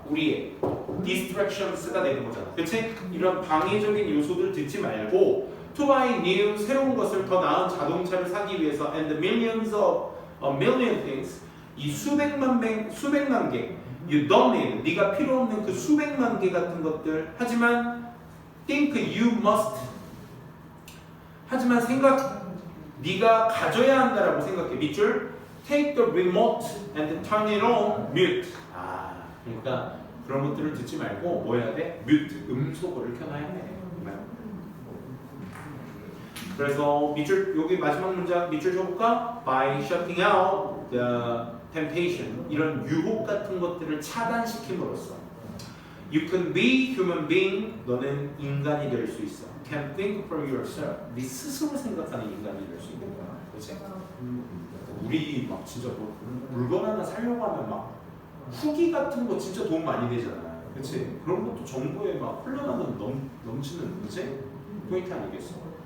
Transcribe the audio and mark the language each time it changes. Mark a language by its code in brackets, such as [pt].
[ko] 우리의 distractions가 되는 거잖아, 그렇지? 이런 방해적인 요소들 듣지 말고 [en] to buy new [ko] 새로운 것을 더 나은 자동차를 사기 위해서 [en] and millions of a million things [ko] 이 수백만 개 [en] you don't need [ko] 네가 필요 없는 그 수백만 개 같은 것들 하지만 [en] think you must [ko] 하지만 네가 가져야 한다라고 생각해. [en] 밑줄 take the remote and turn it on mute. [ko] 그러니까 그런 것들을 듣지 말고 뭐 해야 돼? mute 음소거를 켜놔야 돼. 그래서 밑줄 여기 마지막 문장 밑줄 줘볼까? [en] By shutting out the temptation [ko] 이런 유혹 같은 것들을 차단시킴으로써 [en] You can be human being. [ko] 너는 인간이 될 수 있어. [en] Can think for yourself. [ko] 네 스스로 생각하는 인간이 될 수 있는 거야. 그렇지? 우리 막 진짜 뭐 물건 하나 사려고 하면 막 후기 같은 거 진짜 돈 많이 되잖아. 그렇지? 그런 것도 정보에 막 흘러나는 넘치는 그렇지? 포인트 아니겠어?